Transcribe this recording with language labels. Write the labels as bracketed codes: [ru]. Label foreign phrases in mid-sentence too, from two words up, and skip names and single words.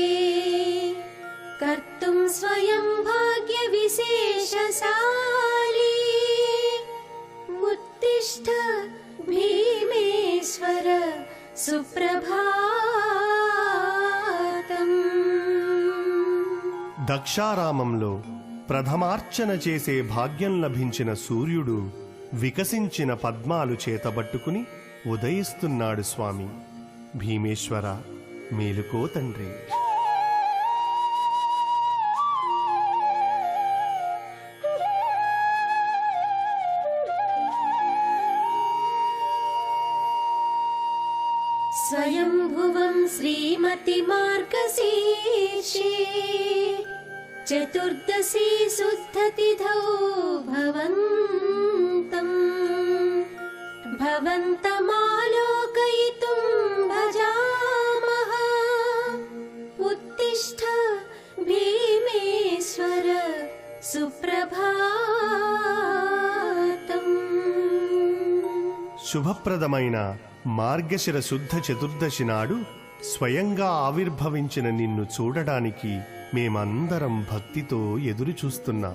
[sa] कर्तुं स्वयं भाग्यविशेषशाली उत्तिष्ठ भीमेश्वर सुप्रभातम्. [te] దక్షారామంలో ప్రథమార్చన చేసే భాగ్యం లభించిన సూర్యుడు వికసించిన పద్మాలు చేతబట్టుకుని ఉదయిస్తున్నాడు స్వామి. భీమేశ్వర మేలుకో తండ్రి. [sa] स्वयंभुवं श्रीमति मार्गशीर्षे चतुर्दशी शुद्धतिथौ भवन्तमालोकयितुं भजामः. उत्तिष्ठ भीमेश्वर सुप्रभातम्. [te] శుభప్రదమైన మార్గశిర శుద్ధ చతుర్దశి నాడు స్వయంగా ఆవిర్భవించిన నిన్ను చూడడానికి మేమందరం భక్తితో ఎదురు చూస్తున్నాం.